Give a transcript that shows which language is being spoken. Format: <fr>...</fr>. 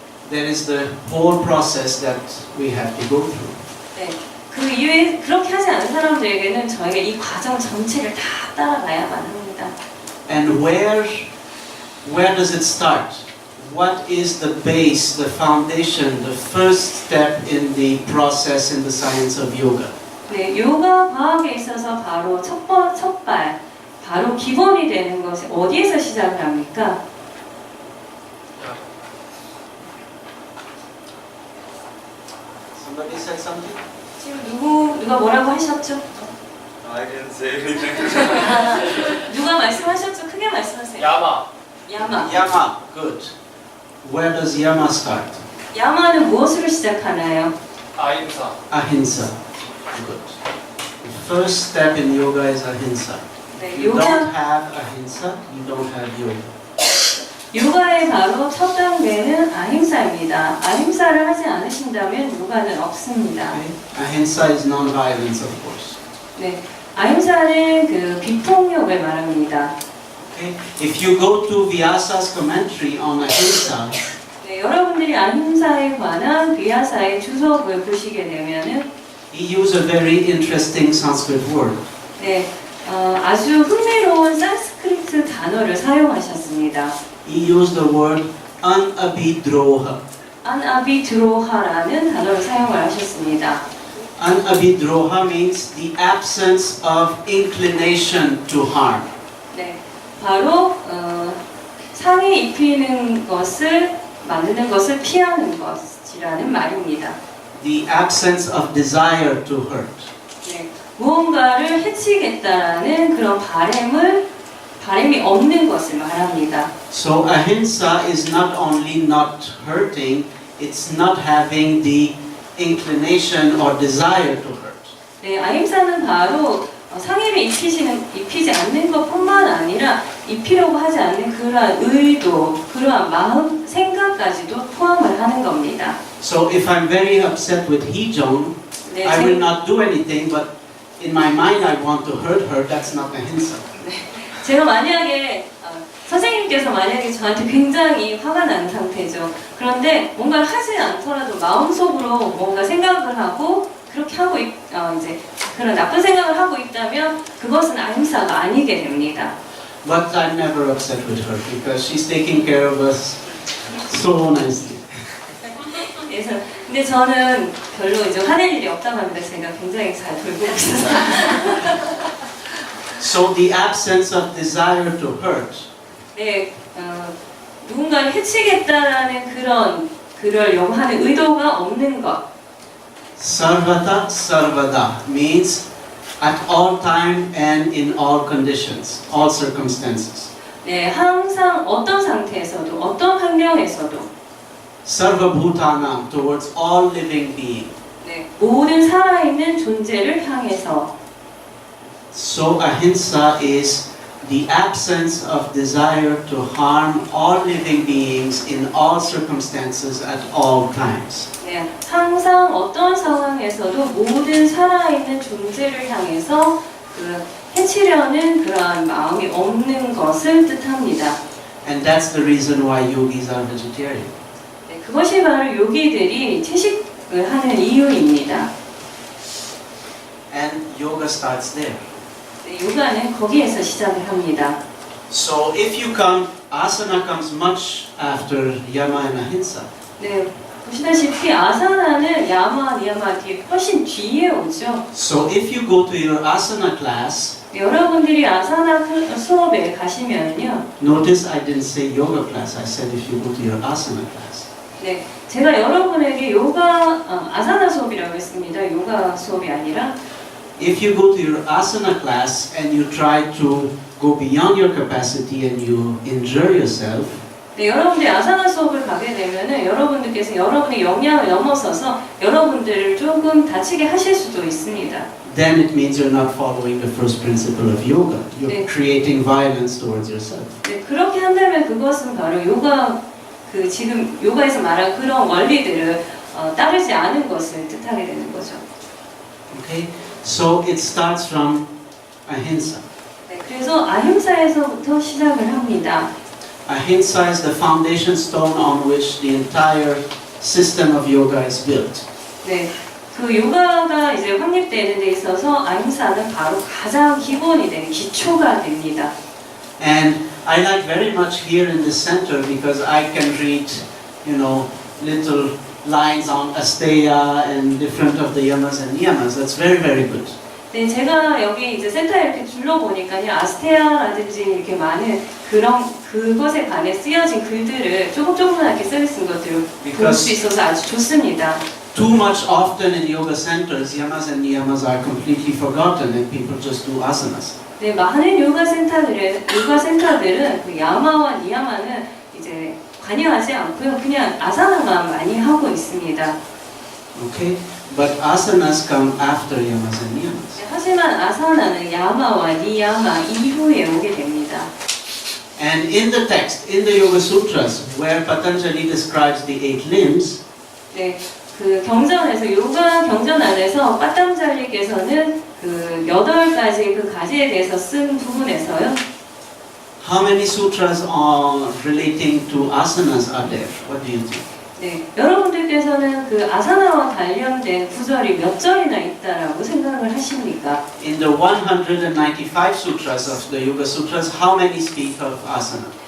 <en>there is the whole process that we have to go through.</en> <ko>네, 그 이후에 그렇게 하지 않은 사람들에게는 저희가 이 과정 전체를 다 따라가야만 합니다.</ko> <en>And where does it start? What is the base, the foundation, the first step in the process in the science of yoga?</en> <ko>네, 요가 과학에 있어서 바로 첫발, 바로 기본이 되는 것이 어디에서 시작을 합니까?</ko> <en>Somebody said something?</en> <ko>지금 누가 뭐라고 하셨죠?</ko> <en>I didn't say anything.</en> <ko>누가 말씀하셨죠? 크게 말씀하세요. 야마. 야마.</ko> <en>Yama, good. Where does yama start?</en> <ko>야마는 무엇으로 시작하나요? 아임사.</ko> <en>Ahimsa. Good. The first step in yoga is ahimsa.</en> <ko>네,</ko> <en>If you don't</en> <ko>요가,</ko> <en>have ahimsa, you don't have yoga.</en> <ko>요가의 바로 첫 단계는 아힘사입니다. 아힘사를 하지 않으신다면 요가는 없습니다.</ko> <en>Okay? Ahimsa is non-violence, of course.</en> <ko>네, 아힘사는 그 비폭력을 말합니다.</ko> <en>Okay? If you go to Vyasa's commentary on ahimsa,</en> <ko>네, 여러분들이 아힘사에 관한 비야사의 주석을 보시게 되면은</ko> <en>he used a very interesting Sanskrit word.</en> <ko>네, 아주 흥미로운 산스크리트 단어를 사용하셨습니다.</ko> <en>He used the word anabhidroha.</en> <ko>안아비드로하라는 단어를 사용을 하셨습니다.</ko> <en>Anabhidroha means the absence of inclination to harm.</en> <ko>네, 바로 상에 입히는 것을 만드는 것을 피하는 것이라는 말입니다.</ko> <en>The absence of desire to hurt.</en> <ko>네, 무언가를 해치겠다라는 그런 바람이 없는 것을 말합니다.</ko> <en>So ahimsa is not only not hurting, it's not having the inclination or desire to hurt.</en> <ko>네, 아임사는 바로 상해를 입히지 않는 것뿐만 아니라 입히려고 하지 않는 그러한 의도, 그러한 마음, 생각까지도 포함을 하는 겁니다.</ko> <en>So if I'm very upset with Hee-jong,</en> <ko>네,</ko> <en>I will not do anything, but in my mind I want to hurt her, that's not ahimsa.</en> <ko>제가 만약에 선생님께서 만약에 저한테 굉장히 화가 난 상태죠. 그런데 뭔가를 하지 않더라도 마음속으로 뭔가 생각을 하고 그렇게 하고 이제 그런 나쁜 생각을 하고 있다면 그것은 아임사가 아니게 됩니다.</ko> <en>But I'm never upset with her because she's taking care of us so nicely.</en> <ko>그래서 근데 저는 별로 이제 화낼 일이 없다고 합니다. 제가 굉장히 잘 돌보고 있어서.</ko> <en>So the absence of desire to hurt</en> <ko>네, 누군가를 해치겠다라는 그러려고 하는 의도가 없는 것.</ko> <en>Sarvata Sarvada means at all time and in all conditions, all circumstances.</en> <ko>네, 항상 어떤 상태에서도 어떤 환경에서도</ko> <en>Sarvabhutanam towards all living being.</en> <ko>네, 모든 살아있는 존재를 향해서</ko> <en>So ahimsa is the absence of desire to harm all living beings in all circumstances at all times.</en> <ko>네, 항상 어떤 상황에서도 모든 살아있는 존재를 향해서 해치려는 그러한 마음이 없는 것을 뜻합니다.</ko> <en>And that's the reason why yogis are vegetarian.</en> <ko>네, 그것이 바로 요기들이 채식을 하는 이유입니다.</ko> <en>and yoga starts there.</en> <ko>네, 요가는 거기에서 시작을 합니다.</ko> <en>So if you come, asana comes much after yama and ahimsa.</en> <ko>네, 보시다시피 아사나는 야마, 니야마 뒤에 훨씬 뒤에 오죠.</ko> <en>So if you go to your asana class,</en> <ko>네, 여러분들이 아사나 수업에 가시면요.</ko> <en>notice I didn't say yoga class, I said if you go to your asana class.</en> <ko>네, 제가 여러분에게 아사나 수업이라고 했습니다. 요가 수업이 아니라</ko> <en>If you go to your asana class and you try to go beyond your capacity and you injure yourself,</en> <ko>네, 여러분들이 아사나 수업을 가게 되면은 여러분들께서 여러분의 역량을 넘어서서 여러분들을 조금 다치게 하실 수도 있습니다.</ko> <en>then it means you're not following the first principle of yoga. You're creating violence towards yourself.</en> <ko>네, 그렇게 한다면 그것은 바로 지금 요가에서 말한 그런 원리들을 따르지 않은 것을 뜻하게 되는 거죠.</ko> <en>Okay? So it starts from ahimsa.</en> <ko>네, 그래서 아힘사에서부터 시작을 합니다.</ko> <en>Ahimsa is the foundation stone on which the entire system of yoga is built.</en> <ko>네, 그 요가가 이제 확립되는 데 있어서 아힘사는 바로 가장 기본이 되는 기초가 됩니다.</ko> <en>And I like very much here in this center because I can read, little lines on Asteya and different of the yamas and niyamas. That's very, very good.</en> <ko>네, 제가 여기 이제 센터에 이렇게 둘러보니까요, 아스테아라든지 이렇게 많은 그것에 관해 쓰여진 글들을 조금조금하게 쓰여진 것들을 볼 수 있어서 아주 좋습니다.</ko> <en>Too much often in yoga centers, yamas and niyamas are completely forgotten and people just do asanas.</en> <ko>네, 많은 요가 센터들은 그 야마와 니야마는 이제 관여하지 않고요, 그냥 아사나만 많이 하고 있습니다.</ko> <en>Okay? But asanas come after yamas and niyamas.</en> <ko>네, 하지만 아사나는 야마와 니야마 이후에 오게 됩니다.</ko> <en>And in the text, in the Yoga Sutras, where Patanjali describes the 8 limbs,</en> <ko>네, 그 경전에서 요가 경전 안에서 빠땀잘리께서는 그 8가지 그 가지에 대해서 쓴 부분에서요.</ko> <en>how many sutras are relating to asanas are there? What do you think?</en> <ko>네, 여러분들께서는 그 아사나와 관련된 구절이 몇 절이나 있다라고 생각을 하십니까?</ko> <en>In the 195 sutras of the Yoga Sutras, how many speak of asana?</en>